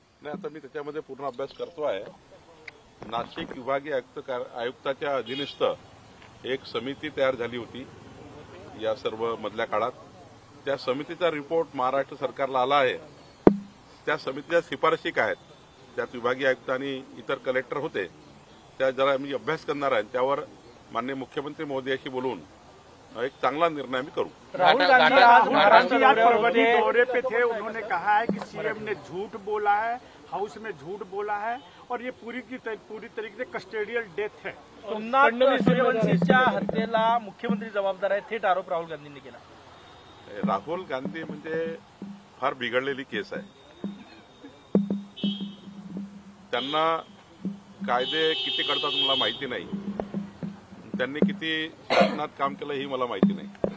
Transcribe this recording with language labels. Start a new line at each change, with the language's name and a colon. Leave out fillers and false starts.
Marathi: नाही, आता मी त्याच्यामध्ये पूर्ण अभ्यास करतो आहे। नाशिक विभागीय आयुक्ताच्या अधीनस्थ एक समिती तयार झाली होती या सर्व मधल्या काळात। त्या समितीचा रिपोर्ट महाराष्ट्र सरकारला आला आहे। त्या समितीच्या शिफारशी काय आहेत त्यात विभागीय आयुक्त आणि इतर कलेक्टर होते, त्या जरा मी अभ्यास करणार आहे, त्यावर माननीय मुख्यमंत्री महोदयाशी बोलून एक चांगला निर्णय भी करूं।
Hindi: राहुल गांधी आज महाराष्ट्र परवनी दौरे पे थे, उन्होंने कहा है कि सीएम ने झूठ बोला है, हाउस में झूठ बोला है और ये पूरी तरीके से कस्टोडियल डेथ है।
Marathi: सोमनाथ सूर्यवंशीच्या हत्येला मुख्यमंत्री जबाबदार आहे, थेट आरोप राहुल गांधींनी केला। राहुल गांधी म्हणजे फार बिघडलेली केस आहे। त्यांना कायदे किती करतात मला माहिती नाही, त्यांनी किती शासनात काम केलं ही मला माहिती नाही।